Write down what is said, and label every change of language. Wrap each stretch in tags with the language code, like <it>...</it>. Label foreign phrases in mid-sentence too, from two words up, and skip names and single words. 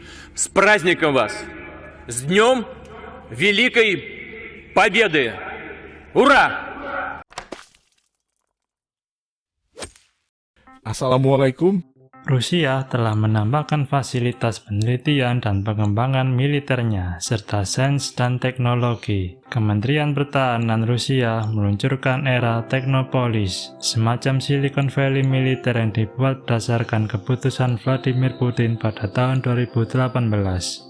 <ru>С праздником вас! С Днем Великой Победы! Ура!</ru> <ar>Assalamualaikum.</ar> <id>Rusia telah menambahkan fasilitas penelitian dan pengembangan militernya, serta sains dan teknologi. Kementerian Pertahanan Rusia meluncurkan era Teknopolis, semacam Silicon Valley militer yang dibuat berdasarkan keputusan Vladimir Putin pada tahun 2018.</id>